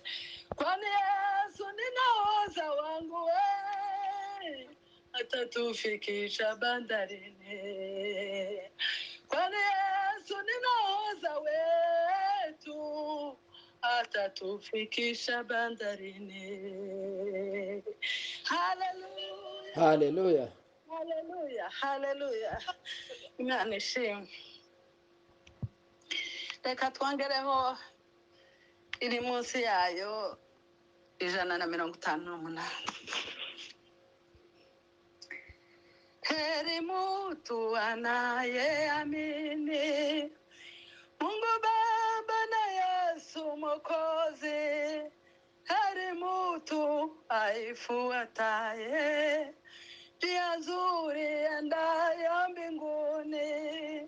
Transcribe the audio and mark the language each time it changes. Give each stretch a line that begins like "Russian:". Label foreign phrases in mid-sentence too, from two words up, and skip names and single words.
Swahili: Kwani Yesu ni nahodha wangu we, atatufikisha bandarini. Kwani Yesu ni nahodha wetu, atatufikisha bandarini. Haleluya, Haleluya. haleluya, haleluya.
Kinyarwanda: Imana ishimwe. Reka twongereho iri munsi yayo 158.
Swahili: Heri mtu anayeamini Mungu Baba na Yesu Mwokozi. Heri mtu aifuataye njia nzuri endayo mbinguni.